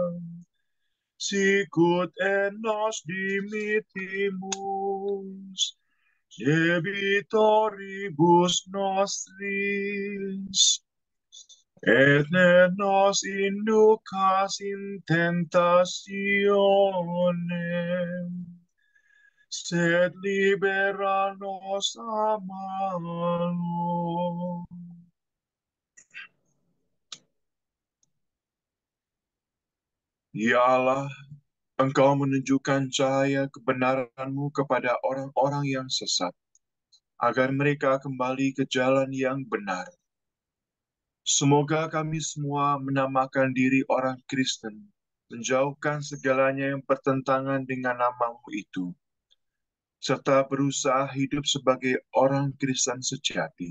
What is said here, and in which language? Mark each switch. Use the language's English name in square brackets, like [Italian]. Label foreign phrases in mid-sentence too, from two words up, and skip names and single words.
[Latin] sicut et nos dimittimus debitoribus nostris, et ne nos inducas in tentationem, sed libera nos a malo. [Indonesian] Ya Allah, Engkau menunjukkan cahaya kebenaran-Mu kepada orang-orang yang sesat, agar mereka kembali ke jalan yang benar. Semoga kami semua menamakan diri orang Kristen, menjauhkan segalanya yang bertentangan dengan nama-Mu itu, serta berusaha hidup sebagai orang Kristen sejati.